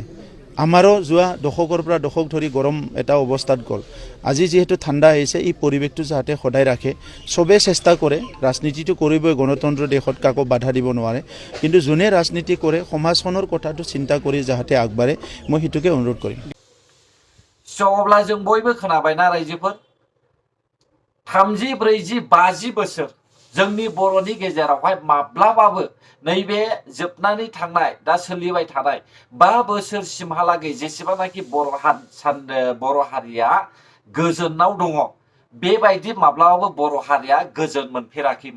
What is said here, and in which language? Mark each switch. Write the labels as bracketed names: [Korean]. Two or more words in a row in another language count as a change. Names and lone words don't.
[Assamese] আমাৰো যোৱা দশকৰ পৰা দশক ধৰি গৰম এটা অৱস্থাত গ'ল। আজি যেহেতু ঠাণ্ডা আহিছে এই পৰিৱেশটো যাতে সদায় ৰাখে সবে চেষ্টা কৰে। ৰাজনীতিটো কৰিবই, গণতন্ত্ৰ দেশত কাকো বাধা দিব নোৱাৰে। কিন্তু যোনে ৰাজনীতি কৰে সমাজখনৰ কথাটো চিন্তা কৰি যাতে আগবাঢ়ে মই সেইটোকে অনুৰোধ কৰিম। [Bodo] अब्ला जों बयबो खोनाबायना रायजोफोर 30, 40, 50 बोसोर जोंनि बर'नि गेजेरावहाय माब्लाबाबो नैबे जोबनानै थांनाय दा सोलिबाय थानाय 5 बोसोरसिमहालागै जेसेबांनाखि बर' हारिया गोजोनाव दङ बेबायदि माब्लाबाबो बर' हारिया गोजोन मोनफेराखैमोन।